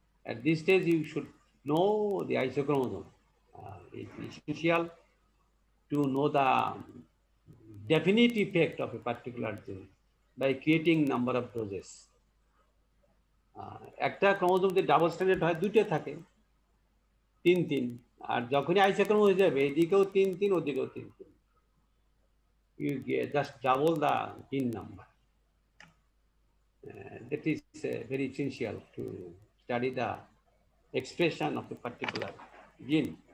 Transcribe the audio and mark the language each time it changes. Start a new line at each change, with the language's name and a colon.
English: At this stage, you should know the isochromosome. It's essential to know the definite effect of a particular gene by creating number of doses.
Bangla: একটা chromosome যে double standard হয় দুটো থাকে 3-3, আর যখনই আইসোক্রোম হয়ে যাবে এদিকেও 3-3 ওদিকেও 3-3,
English: you just double the gene number. That is very essential to study the expression of a particular gene.